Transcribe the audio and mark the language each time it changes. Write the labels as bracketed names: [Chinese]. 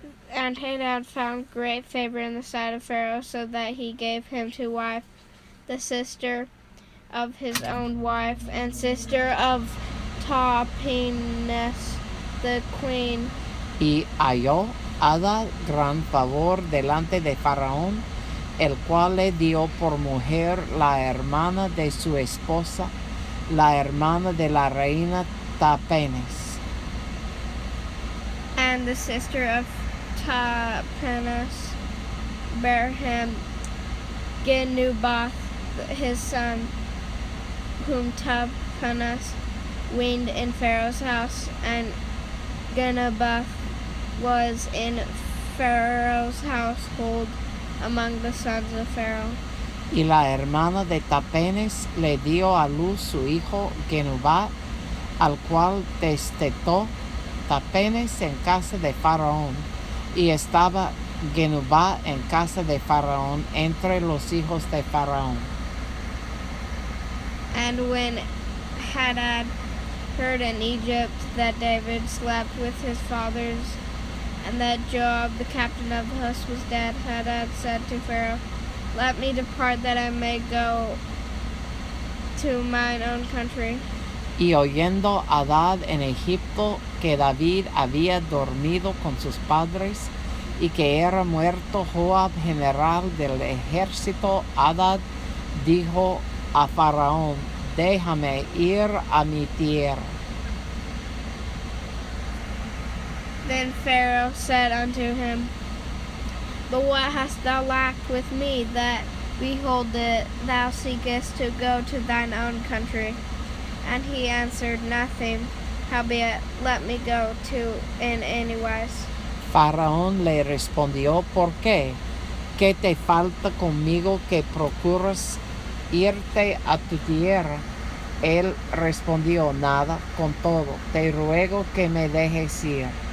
[English] And Hadad found great favor in the sight of Pharaoh, so that he gave him to wife the sister of his own wife, and sister of Tahpenes the queen. [Spanish] Y halló Hadad gran favor delante de Faraón, el cual le dio por mujer la hermana de su esposa, la hermana de la reina Tahpenes. [English] And the sister of Tahpenes bare him Genubath his son, whom Tapanas weaned in Pharaoh's house, and Genubath was in Pharaoh's household among the sons of Pharaoh. [Spanish] Y la hermana de Tapenes le dio a luz su hijo Genubat, al cual destetó Tapenes en casa de Faraón, y estaba Genubat en casa de Faraón entre los hijos de Faraón. [English] And when Hadad heard in Egypt that David slept with his fathers, and that Joab, the captain of the host, was dead, Hadad said to Pharaoh, "Let me depart that I may go to mine own country." [Spanish] Y oyendo Hadad en Egipto que David había dormido con sus padres y que era muerto Joab, general del ejército, Hadad dijo a Faraón, déjame ir a mi tierra. [English] Then Pharaoh said unto him, "But what hast thou lacked with me, that, behold, thou seekest to go to thine own country?" And he answered, "Nothing, howbeit let me go to in any wise." [Spanish] Faraón le respondió, ¿por qué? ¿Qué te falta conmigo que procuras irte a tu tierra? Él respondió, nada, con todo, te ruego que me dejes ir.